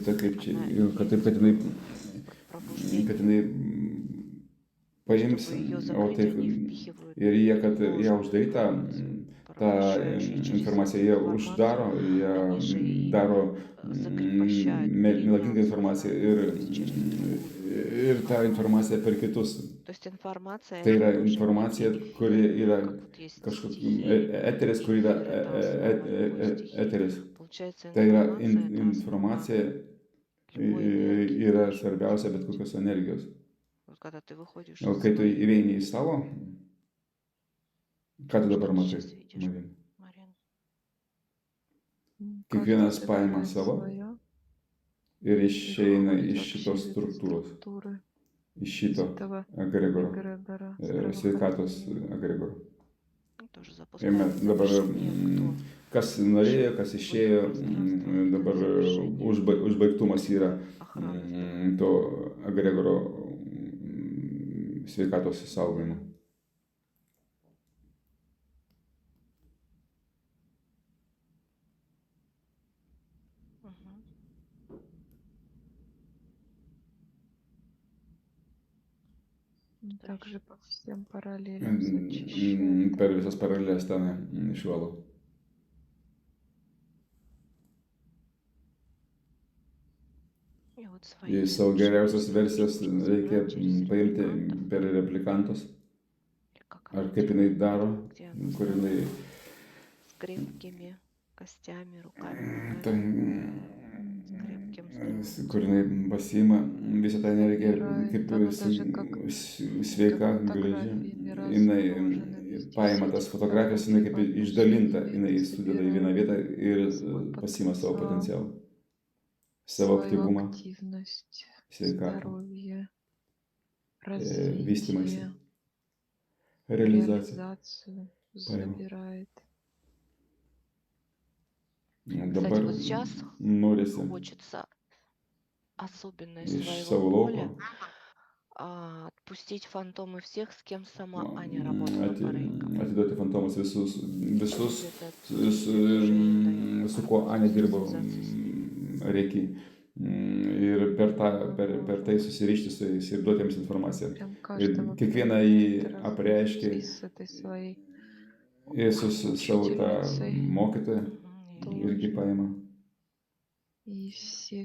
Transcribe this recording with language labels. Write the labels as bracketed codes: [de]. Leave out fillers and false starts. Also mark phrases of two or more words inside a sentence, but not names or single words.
[lt] tai kaip čia, [ru] она [lt] kad taip, [ru] имеет [lt] kad jinai, [ru] пробуждение, [lt] kad jinai paims, [ru] чтобы ее [lt] o [ru] закрыть, [lt] taip, [ru] они впихивают [lt] ir jie, kad ją [ru] ложную [lt] uždarytą, [ru] информацию, [lt] tą [ru] порабощающую через [lt] informaciją jie [ru] информацию, [lt] uždaro, jie [ru] они же и [lt] daro [ru] закрепощают, [lt] melagingą [ru] переняв [lt] informaciją [ru] сознание, то есть через другого. [lt] ir tą informaciją per kitus. [ru] То есть информация [lt] Tai [ru] это [lt] yra [ru] тоже [lt] informacija, [ru] некий [lt] kuri yra [ru] как вот есть [lt] kažkoks [ru] стихии, [lt] eteris, kur yra [ru] эфир это основа любой стихии. [lt] eteris. [ru] Получается, [lt] Tai yra [ru] информация это основа [lt] informacija [ru] любой энергии. [lt] yra svarbiausia bet kokios energijos. [ru] Вот когда ты выходишь [lt] O [ru] из [lt] kai tu [ru] своей, [lt] įeini į savo, ką tu [ru] что [lt] dabar [ru] ты [lt] matai, [ru] сейчас видишь, [lt] Marina? [ru] Марин? [lt] Kiekvienas [ru] Каждый [lt] paima [ru] забирает [lt] savo [ru] свое [lt] ir [ru] и [lt] išeina [ru] выходит [lt] iš [ru] вообще [lt] šitos [ru] из этой [lt] struktūros, [ru] структуры, [lt] iš [ru] из [lt] šito [ru] этого [lt] egregoro, [ru] эгрегора [lt] sveikatos [ru] здравоохранения. [lt] egregoro. [ru] Ну, тоже [lt] Ir [ru] запускает [lt] mes dabar, [ru] завершение, кто [lt] kas norėjo, [ru] вышел [lt] kas [ru] в [lt] išėjo, [ru] эфир пространства, [lt] dabar [ru] это завершение [lt] užbaigtumas yra [ru] охраны здоровья. [lt] to egregoro sveikatos saugojimo. Мгм. [ru] Что Также еще? по всем параллелям зачищает. [lt] Per visas paralelės ten išvalau. [ru] И вот [lt] Į [ru] свои [lt] savo geriausias [ru] совершеннейшие [lt] versijas [ru] можно [lt] reikia [ru] забрать через [lt] paimti [ru] репликантов, [lt] per replikantus, [ru] или как [lt] ar [ru] она [lt] kaip jinai [ru] делает, [lt] daro, [ru] где она [lt] kur jinai [ru] здоровая, с крепкими костями, руками, [lt] ten [ru] ногами, с крепким [lt] kur jinai pasiima visą tą energiją ir [ru] Забирает. [lt] kaip [ru] Оно даже как [lt] sveika, graži, [ru] фотографиями [lt] jinai [ru] размножено везде. [lt] paima [ru] Все [lt] tas [ru] эти [lt] fotografijas, jinai [ru] фотографии [lt] kaip išdalinta, jinai sudeda į vieną vietą ir pasiima savo potencialą, savo [ru] свою [lt] aktyvumą, [ru] активность, [lt] sveikatą, [ru] здоровье, [lt] vystymąsi, [ru] развитие, [lt] realizaciją [ru] реализацию [lt] paima. [ru] забирает. Кстати, [lt] Dabar [ru] вот сейчас [lt] norisi [ru] хочется особенно из [lt] iš [ru] своего [lt] savo lauko [ru] поля отпустить фантомы всех, с кем сама Аня работала по рейкам. [lt] atiduoti fantomus visus, [ru] Где-то уже им [lt] su [ru] дают [lt] kuo Aня dirbo [ru] специализацию с ними. [lt] reikia ir per tai susirišti su jais ir duoti jiems informaciją. [ru] Прям [lt] Ir [ru] каждого [lt] kiekvieną jį [ru] применяет, [lt] apreiškia [ru] и с этой своей [lt] ir su savo tą [ru] учительницей [lt] mokytoją irgi [ru] тоже. [lt] paima. [ru] И все,